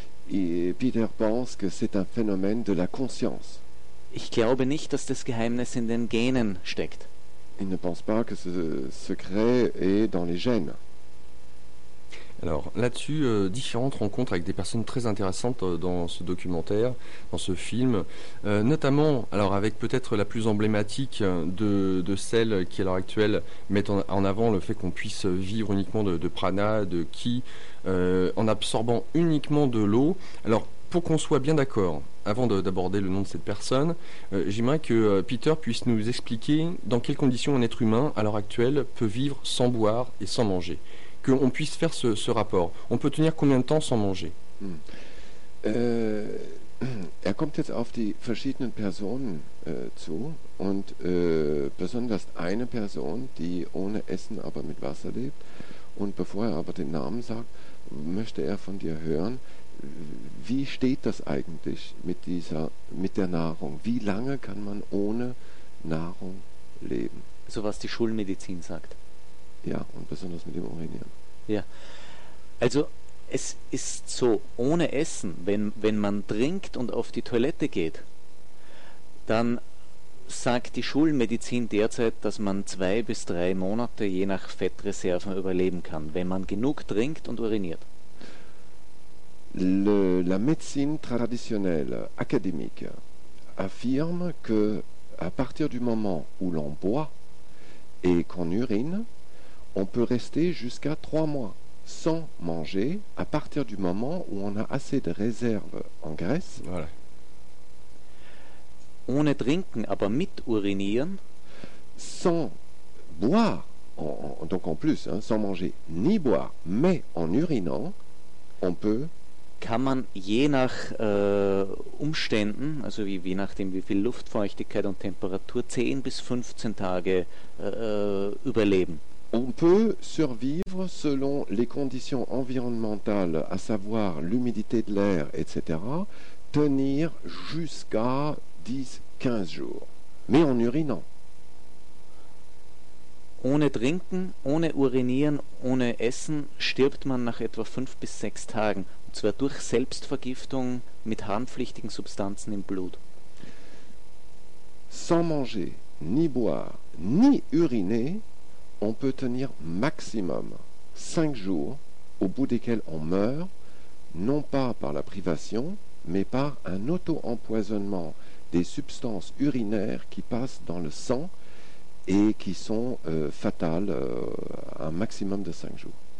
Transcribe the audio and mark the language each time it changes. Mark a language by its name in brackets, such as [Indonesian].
[French] Et Peter pense que c'est un phénomène de la conscience. [German] Ich glaube nicht, dass das Geheimnis in den Genen steckt. [French] Il ne pense pas que ce secret est dans les gènes. Alors là-dessus, différentes rencontres avec des personnes très intéressantes dans ce documentaire, dans ce film, notamment alors avec peut-être la plus emblématique de celles qui à l'heure actuelle mettent en avant le fait qu'on puisse vivre uniquement de prana, de ki, en absorbant uniquement de l'eau. Alors pour qu'on soit bien d'accord, avant d'aborder le nom de cette personne, j'aimerais que Peter puisse nous expliquer dans quelles conditions un être humain à l'heure actuelle peut vivre sans boire et sans manger. Qu'on puisse faire ce rapport. On peut tenir combien de temps sans manger? [German] Kommt jetzt auf die verschiedenen Personen zu und besonders eine Person, die ohne Essen, aber mit Wasser lebt. Und bevor aber den Namen sagt, möchte von dir hören, wie steht das eigentlich mit der Nahrung? Wie lange kann man ohne Nahrung leben? So was die Schulmedizin sagt. Ja, und besonders mit dem Urinieren. Ja, also es ist so, ohne Essen, wenn man trinkt und auf die Toilette geht, dann sagt die Schulmedizin derzeit, dass man 2 bis 3 Monate je nach Fettreserven überleben kann, wenn man genug trinkt und uriniert. [French] La médecine traditionnelle académique affirme que à partir du moment où l'on boit et qu'on urine, on peut rester jusqu'à 3 mois sans manger à partir du moment où on a assez de réserves en graisse. Voilà. [German] Ohne trinken, aber mit urinieren. [French] Sans boire, donc en plus, hein, sans manger ni boire, mais en urinant, on peut. [German] Kann man je nach Umständen, also je nachdem wie viel Luftfeuchtigkeit und Temperatur, 10 bis 15 Tage überleben. [French] On peut survivre selon les conditions environnementales, à savoir l'humidité de l'air, etc., tenir jusqu'à 10-15 jours, mais en urinant. [German] Ohne trinken, ohne urinieren, ohne essen, stirbt man nach etwa 5 bis 6 Tagen, und zwar durch Selbstvergiftung mit harmpflichtigen Substanzen im Blut. [French] Sans manger, ni boire, ni uriner, on peut tenir maximum 5 jours au bout desquels on meurt, non pas par la privation, mais par un auto-empoisonnement des substances urinaires qui passent dans le sang et qui sont fatales un maximum de 5 jours.